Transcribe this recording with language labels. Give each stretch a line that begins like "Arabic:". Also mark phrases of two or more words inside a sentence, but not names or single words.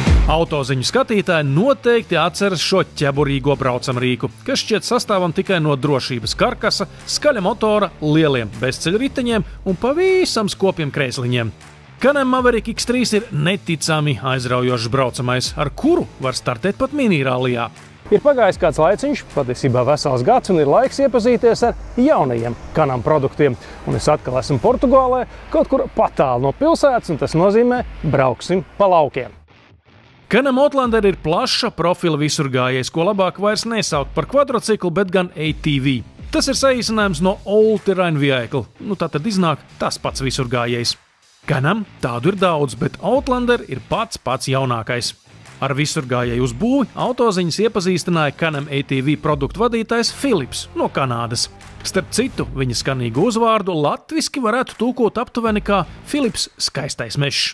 Latvian: Autoziņu skatītāji noteikti atceras šo ķeburīgo braucamrīku, kas šķiet sastāvam tikai no drošības karkasa, skaļa motora, lieliem bezceļriteņiem un pavisam skopiem krēsliņiem. Can-Am Maverick X3 ir neticami aizraujošs braucamais, ar kuru var startēt pat minirālijā. Ir pagājis kāds laiciņš, patiesībā vesels gads, un ir laiks iepazīties ar jaunajiem Can-Am produktiem. Un es atkal esmu Portugālē, kaut kur patālu no pilsētas, un tas nozīmē brauksim pa laukiem. Can-Am Outlander ir plaša profila visurgājējs, ko labāk vairs nesaukt par kvadrociklu, bet gan ATV. Tas ir saīsinājums no
English: All Terrain Vehicle,
Latvian: tātad iznāk tas pats visurgājējs. Can-Am tādu ir daudz, bet Outlander ir pats jaunākais. Ar visurgājēju uzbūvi autoziņas iepazīstināja Can-Am ATV produktu vadītājs Philips no Kanādas. Starp citu, viņa skanīgu uzvārdu latviski varētu tulkot aptuveni kā Philips skaistais mežs.